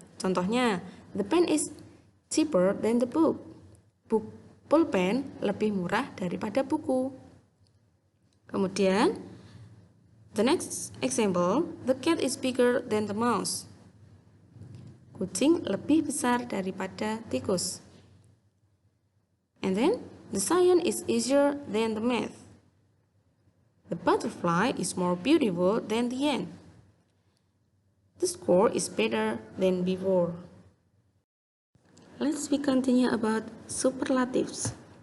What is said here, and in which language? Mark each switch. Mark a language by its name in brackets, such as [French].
[Indonesian] Contohnya, [English] the pen is cheaper than the book. [Indonesian] Pulpen lebih murah daripada buku. Kemudian, [English] the next example, the cat is bigger than the mouse. [Indonesian] Kucing lebih besar daripada tikus. [English] And then, the science is easier than the math. The butterfly is more beautiful than the ant. The score is better than before. Let's continue about superlatives.